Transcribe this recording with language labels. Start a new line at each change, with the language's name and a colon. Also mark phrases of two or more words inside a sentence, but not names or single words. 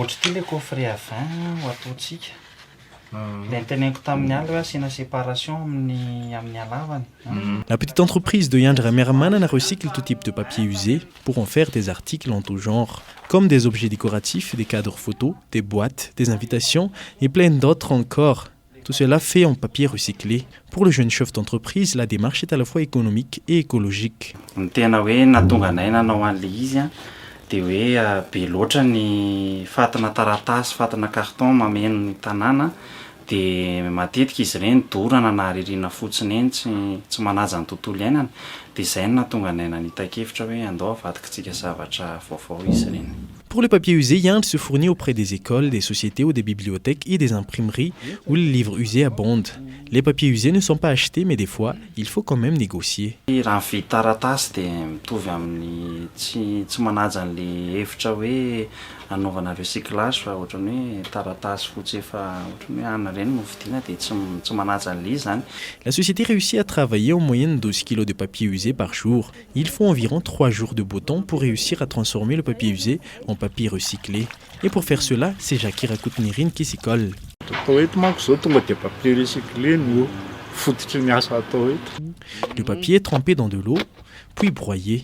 French: La petite entreprise de Yandra Merman recycle tout type de papier usé pour en faire des articles en tout genre, comme des objets décoratifs, des cadres photos, des boîtes, des invitations et plein d'autres encore. Tout cela fait en papier recyclé. Pour le jeune chef d'entreprise, la démarche est à la fois économique et écologique.
Malagasy: Dia hoe be loatra ny fatana taratasy, fatana carton mameno ny tanàna dia matetika izy ireny dorana na ririna fotsiny eny tsy manaja ny tontolo iainana dia izay no nahatonga anay nanita-kevitra hoe andao avadikantsika zavatra vaovao izy ireny.
French: Pour le papier usé, Yand se fournit auprès des écoles, des sociétés ou des bibliothèques et des imprimeries où les livres usés abondent. Les papiers usés ne sont pas achetés, mais des fois, il faut quand même négocier.
Malagasy: Raha mividy taratasy dia mitovy amin'ny tsy manaja an'ilay hevitra hoe anaovana recyclage fa ohatrany hoe taratasy fotsy efa ohatrany hoe ana ireny no vidiana dia tsy manaja an'ilay zany.
French: La société réussit à travailler en moyenne 12 kilos de papier usé par jour. Il faut environ 3 jours de beau temps pour réussir à transformer le papier usé en papier recyclé. Et pour faire cela, c'est Jackie Rakoutnirine qui s'y colle. Le papier est trempé dans de l'eau, puis broyé.